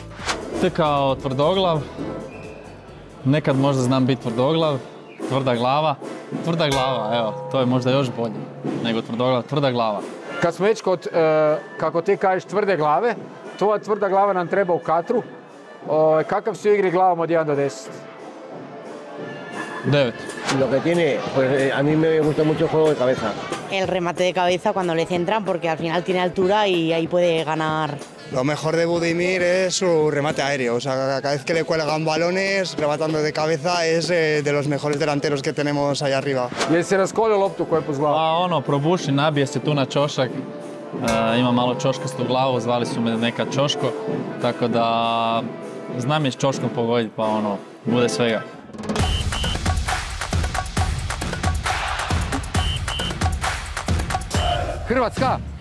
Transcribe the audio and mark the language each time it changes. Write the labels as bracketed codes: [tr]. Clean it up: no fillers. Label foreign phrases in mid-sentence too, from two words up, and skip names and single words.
[hr] To je kao tvrdoglav, nekad možda znam biti tvrdoglav, tvrda glava, evo, to je možda još bolje nego tvrdoglav, tvrda glava. Kad smo već kod, kako ti kažeš, tvrde glave, tvoja tvrda glava nam treba u katru. Kakav si u igri glavom od 1 do 10? 9. [es] Lo que tiene, pues a mí me gusta mucho el juego de cabeza. El remate de cabeza cuando le centran porque al final tiene altura y ahí puede ganar. Lo mejor de Budimir es su remate aéreo, o sea, cada vez que le cuelgan balones, rematando de cabeza, es de los mejores delanteros que tenemos ahí arriba. [hr] Jel se raskolio loptu koju je po glavu? Probuši, nabije se tu na čošak, ima malo čoškastu glavu, zvali su me neka Čoško, tako da znam je s čoškom pogoditi, pa bude svega. Hrvatska!